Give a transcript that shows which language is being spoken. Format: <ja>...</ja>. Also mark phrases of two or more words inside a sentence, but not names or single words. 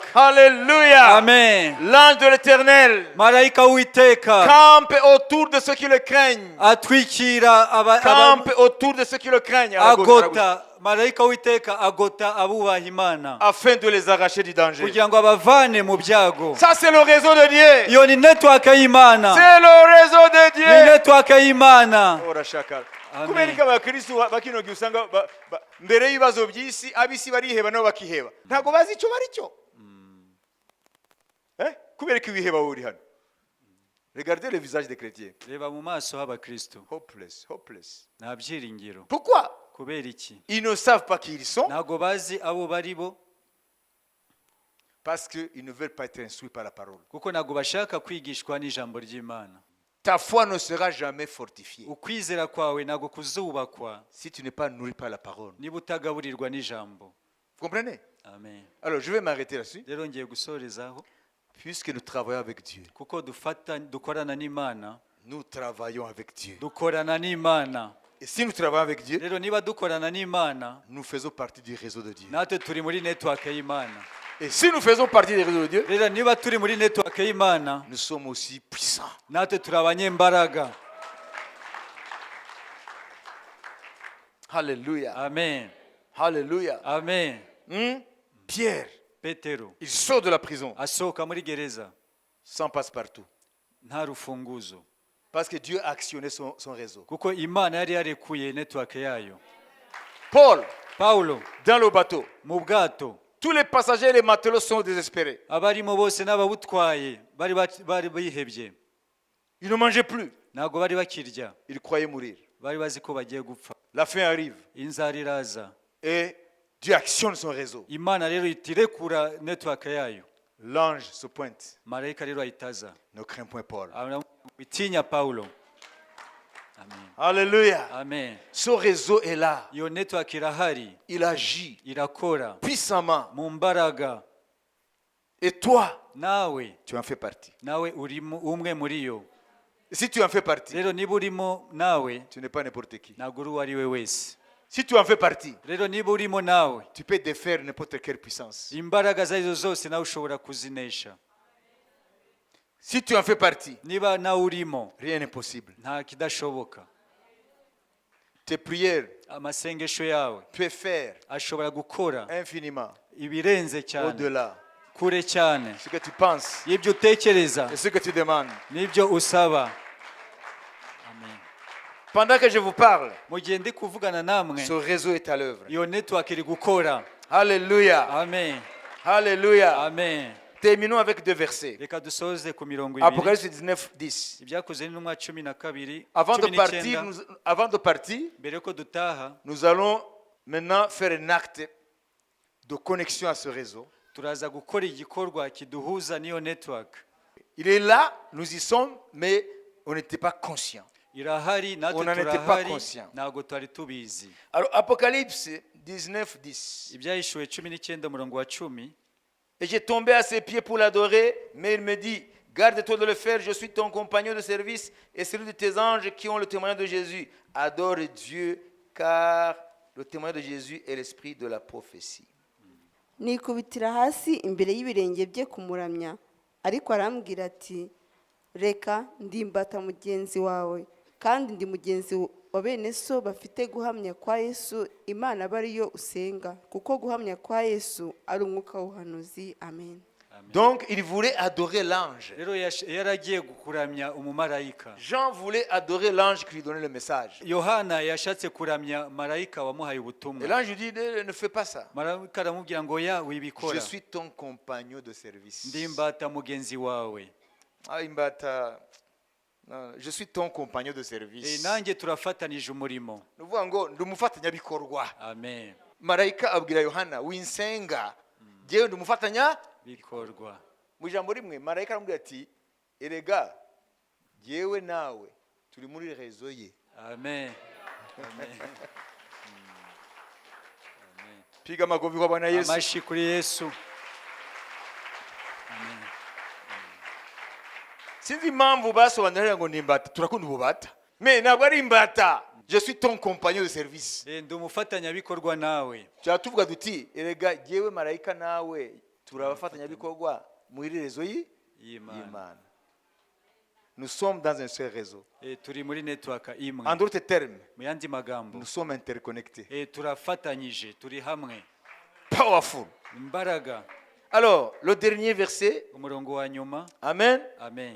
<fr>Alléluia. Amen. L'ange de l'Éternel</fr> <rw>marayika w'iteka</rw> <fr>campe autour de ceux qui le craignent.</fr> <rw>atwikira</rw> <fr>Campe autour de ceux qui le craignent. À la gauche, à la gauche.</fr> <rw>agota marayika w'iteka agota abubaha imana</rw> <fr>Afin de les arracher du danger.</fr> <rw>kugira ngo abavane mu byago.</rw> <fr>Ça, c'est le réseau de Dieu.</fr> <rw>iyo ni network y'imana,</rw> <fr>C'est le réseau de</fr> <rw>ni</rw> <fr>Dieu.</fr> <rw>network y'imana. Ora shakara. Amen. Kubera ko abakristo bakino gihe usanga mbere y'ibibazo by'isi abisi bariheba nabo bakiheba ntabwo bazi icyo bari cyo. Kubera ko ibiheba uri hano.</rw> <fr>Regardez le visage des chrétiens.</fr> <rw>reba mu maso h'abakristo</rw> <en>Hopeless, hopeless.</en> <rw>nta byiringiro.</rw> <fr>Pourquoi?</fr> <rw>kubera iki?</rw> <fr>Ils ne savent pas qui ils sont</fr> <rw>ntabwo bazi abo bari bo,</rw> <fr>parce qu'ils ne veulent pas être instruits par la parole.</fr> <rw>kuko ntabwo bashaka kwigishwa n'ijambo ry'imana.</rw> <fr>Ta foi ne sera jamais fortifiée</fr> <rw>ukwizera kwawe ntabwo kuzubakwa</rw> <fr>si tu n'es pas nourri par la parole.</fr> <rw>niba utagaburirwa n'ijambo.</rw> <fr>Vous comprenez? Amen. Alors je vais m'arrêter là-dessus.</fr> <rw>rero ngiye gusorezaho,</rw> <fr>Puisque nous travaillons avec Dieu,</fr> <rw>kuko dukorana n'imana,</rw> <fr>nous travaillons avec Dieu.</fr> <rw>dukorana n'imana.</rw> <fr>Et si nous travaillons avec Dieu,</fr> <rw>rero niba dukorana n'imana</rw> <fr>nous faisons partie du réseau de Dieu.</fr> <rw>natwe turi muri network y'imana.</rw> <fr>Et si nous faisons partie du réseau de Dieu,</fr> <rw>rero niba turi muri network y'imana</rw> <fr>nous sommes aussi puissants.</fr> <rw>natwe turi abanyembaraga. Alléluia. Amen. Alléluia. Amen.</rw> <fr>Pierre,</fr> <rw>petero</rw> <fr>il sort de la prison</fr> <rw>asohoka muri gereza</rw> <fr>sans passe-partout.</fr> <rw>nta rufunguzo,</rw> <fr>Parce que Dieu a actionné son réseau.</fr> <rw>kuko imana yari yarekuye network yayo.</rw> <fr>Paul,</fr> <rw>Paulo</rw> <fr>dans le bateau,</fr> <rw>mu bwato,</rw> <fr>tous les passagers et les matelots sont désespérés.</fr> <rw>abarimo bose n'ababutwaye bari bihebye,</rw> <fr>Ils ne mangeaient plus.</fr> <rw>ntabwo bari bakirya,</rw> <fr>Ils croyaient mourir.</fr> <rw>bari bazi ko bagiye gupfa.</rw> <fr>La fin arrive</fr> <rw>inzara iraza,</rw> <fr>et Dieu actionne son réseau.</fr> <rw>imana rero itirekura network yayo.</rw> <fr>L'ange se pointe.</fr> <rw>marayika rero ahitaza,</rw> <fr>Ne crains point, Paul.</fr> <rw>itinya Paulo. Amen. Alléluia. Amen.</rw> <fr>Ce réseau est là.</fr> <rw>iyo network irahari,</rw> <fr>Il agit</fr> <rw>irakora</rw> <fr>puissamment.</fr> <rw>mu mbaraga.</rw> <fr>Et toi,</fr> <rw>nawe</rw> <fr>tu en fais partie.</fr> <rw>nawe urimo umwe muri yo.</rw> <fr>Et si tu en fais partie,</fr> <rw>rero niba urimo nawe</rw> <fr>tu n'es pas n'importe qui.</fr> <rw>ntabwo uri uwo ari we wese.</rw> <fr>Si tu en fais partie,</fr> <rw>rero niba urimo nawe,</rw> <fr>tu peux défaire n'importe quelle puissance.</fr> <rw>imbaraga izo arizo zose nawe ushobora kuzinesha.</rw> <fr>Si tu en fais partie,</fr> <rw>niba nawe urimo,</rw> <fr>rien n'est possible.</fr> <rw>nta kidashoboka.</rw> <fr>Tes prières</fr> <rw>amasengesho yawe</rw> <fr>peuvent faire</fr> <rw>ashobora gukora</rw> <fr>infiniment</fr> <rw>ibirenze cyane,</rw> <fr>au-delà</fr> <rw>kure cyane</rw> <fr>de ce que tu penses</fr> <rw>y'ibyo utekereza</rw> <fr>et ce que tu demandes.</fr> <rw>n'ibyo usaba. Amen.</rw> <fr>Pendant que je vous parle,</fr> <rw>mu gihe ndi kuvugana namwe,</rw> <fr>ce réseau est à l'œuvre.</fr> <rw>iyo network iri gukora. Alléluia. Amen. Alléluia. Amen.</rw> <fr>Terminons avec deux versets.</fr> <rw>reka dusoze ku mirongo ibiri.</rw> <fr>Apocalypse 19, 10.</fr> <rw>ibyakozwe n'intumwa 12</rw> <fr>Avant de 19. partir,</fr> <rw>mbere yuko dutaha,</rw> <fr>nous allons maintenant faire un acte de connexion à ce réseau.</fr> <rw>turaza gukora igikorwa kiduhuza n'iyo network.</rw> <fr>Il est là, nous y sommes, mais on n'était pas conscient.</fr> <rw>irahari natwe</rw> <fr>On n'en était pas</fr> <rw>turahari,</rw> <fr>conscient.</fr> <rw>ntabwo twari tubizi.</rw> <fr>Alors, Apocalypse 19, 10.</fr> <rw>ibyahishuwe 19 umurongo wa 10.</rw> <fr>Et j'ai tombé à ses pieds pour l'adorer, mais il me dit, garde-toi de le faire, je suis ton compagnon de service et celui de tes anges qui ont le témoignage de Jésus. Adore Dieu, car le témoignage de Jésus est l'esprit de la prophétie.</fr> <rw>nikubitira hasi imbere y'ibirenge bye kumuramya, ariko arambwira ati reka ndimbata mugenzi wawe kandi ndi mugenzi wa bene so bafite guhamya kwa Yesu Imana aba ariyo usenga, kuko guhamya kwa Yesu ari umwuka w'ubuhanuzi. Amen.</rw> <fr>Donc, il voulait adorer l'ange.</fr> <rw>rero yaragiye kuramya umumarayika.</rw> <fr>Jean voulait adorer l'ange qui lui donnait le message.</fr> <rw>yohana yashatse kuramya marayika wamuhaye</rw> <fr>Et</fr> <rw>ubutumwa.</rw> <fr>l'ange lui dit, ne fais pas ça.</fr> <rw>marayika aramubwira ngo ya</rw> <fr>Je</fr> <rw>wibikora,</rw> <fr>suis ton compagnon de service.</fr> <rw>ndimbata mugenzi wawe. Ah, imbata.</rw> <fr>Non, je suis ton compagnon de service.</fr> <rw>nanjye turafatanije umurimo. Ni ukuvuga ngo ndi umufatanyabikorwa. Amen. Marayika abwira Yohana, winsenga, jyewe ndi umufatanyabikorwa. bikorwa. Mu ijambo rimwe marayika aramubwira ati erega yewe nawe turi muri rezo ye. Amen. Amen.</rw> <sw>Piga makofi kwa Bwana Yesu.</sw> <rw>Amashi kuri Yesu. Sinzi impamvu basobanurira ngo ni imbata, turakunda ububata. Mais ntabwo ari imbata.</rw> <fr>Je suis ton compagnon de service.</fr> <rw>Ndi umufatanyabikorwa nawe. Tuvuga duti erega yewe marayika nawe turabafatanyabikorwa muri rezo y'Imana.</rw> <fr>Nous sommes dans un seul réseau.</fr> <rw>Turi muri network imwe.</rw> <fr>En d'autres termes,</fr> <rw>mu yandi magambo,</rw> <fr>nous sommes interconnectés.</fr> <rw>Turafatanyije, turi hamwe.</rw> <en>Powerful.</en> <rw>Imbaraga.</rw> <fr>Alors, le dernier verset.</fr> <rw>Umurongo wa nyuma. Amen. Amen.</rw>